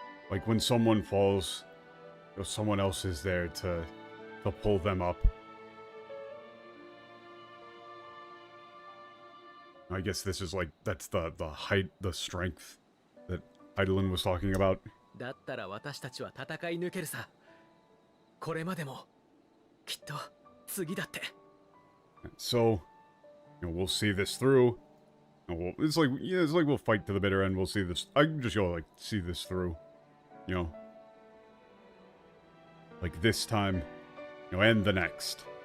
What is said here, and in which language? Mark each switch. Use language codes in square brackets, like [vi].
[en] Like when someone falls, someone else is there to pull them up. I guess this is like, that's the height, the strength that Heidelin was talking about. [ja] だったら私たちは戦い抜けるさ。これまでもきっと次だって。 [en] So, we'll see this through. And it's like, yeah, it's like we'll fight to the bitter end. We'll see this. I can just go, like, see this through. You know? Like this time. And the next.